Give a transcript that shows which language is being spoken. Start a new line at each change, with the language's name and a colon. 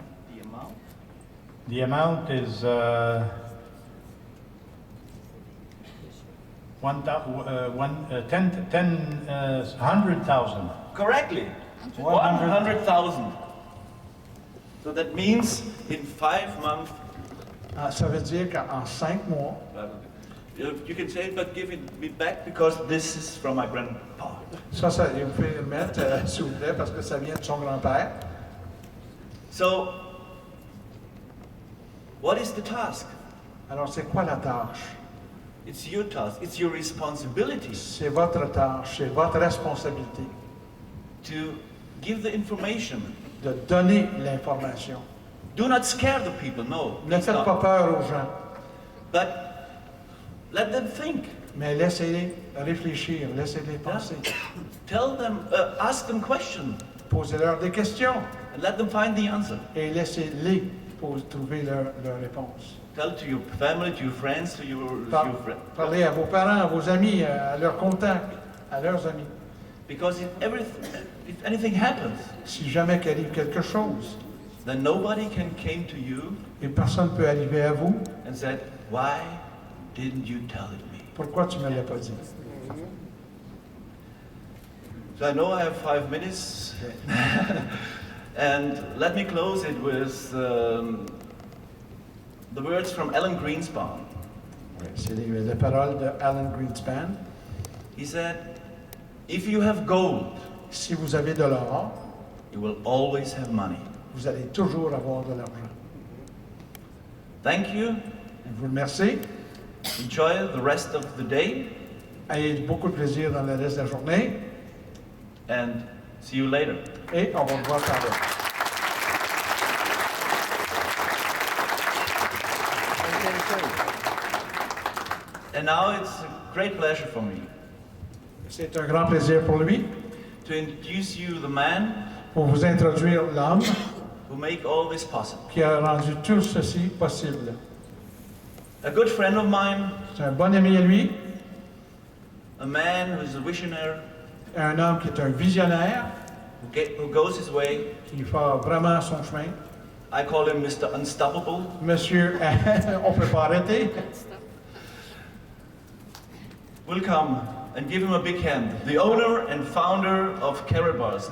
English: The amount? The amount is 100,000. Correctly. 100,000. So that means in 5 months.
French: Ça veut dire qu'en 5 mois.
English: You can say it, but give it me back because this is from my grandpa.
French: Ça, vous pouvez le mettre, s'il vous plaît, parce que ça vient de son grand-père.
English: So, what is the task?
French: Alors, c'est quoi la tâche?
English: It's your task. It's your responsibility.
French: C'est votre tâche, c'est votre responsabilité.
English: To give the information.
French: De donner l'information.
English: Do not scare the people, no.
French: Ne faites pas peur aux gens.
English: But let them think.
French: Mais laissez-les réfléchir, laissez-les penser.
English: Tell them, ask them questions.
French: Posez-leur des questions.
English: And let them find the answer.
French: Et laissez-les trouver leur réponse.
English: Tell to your family, to your friends, to your friends.
French: Parlez à vos parents, à vos amis, à leurs contacts, à leurs amis.
English: Because if anything happens,
French: si jamais qu'arrive quelque chose,
English: then nobody can came to you
French: et personne ne peut arriver à vous
English: and said, why didn't you tell it me?
French: Pourquoi tu ne me l'as pas dit?
English: So I know I have 5 minutes, and let me close it with the words from Alan Greenspan.
French: C'est les paroles de Alan Greenspan.
English: He said, if you have gold,
French: si vous avez de l'or,
English: you will always have money.
French: Vous allez toujours avoir de l'argent.
English: Thank you.
French: Je vous remercie.
English: Enjoy the rest of the day.
French: Ayez beaucoup de plaisir dans le reste de la journée.
English: And see you later.
French: Et on va vous voir par là.
English: And now it's a great pleasure for me
French: C'est un grand plaisir pour lui
English: to introduce you the man
French: pour vous introduire l'homme
English: who make all this possible.
French: qui a rendu tout ceci possible.
English: A good friend of mine,
French: C'est un bon ami à lui,
English: a man who is a visionary,
French: un homme qui est un visionnaire,
English: who goes his way.
French: qui fait vraiment son chemin.
English: I call him Mr. Unstoppable.
French: Monsieur, on ne peut pas arrêter.
English: Will come and give him a big hand. The owner and founder of Karatbars,